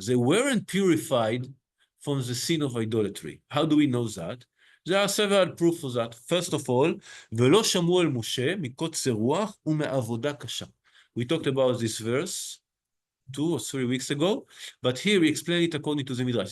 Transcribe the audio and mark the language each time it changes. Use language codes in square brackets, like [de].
[en] They weren't purified from the sin of idolatry. How do we know that? There are several proofs for that. First of all, [he] ולא שמעו אל משה מקוצר רוח ומעבודה קשה. [en] We talked about this verse 2 or 3 weeks ago, but here we explain it according to the Midrash.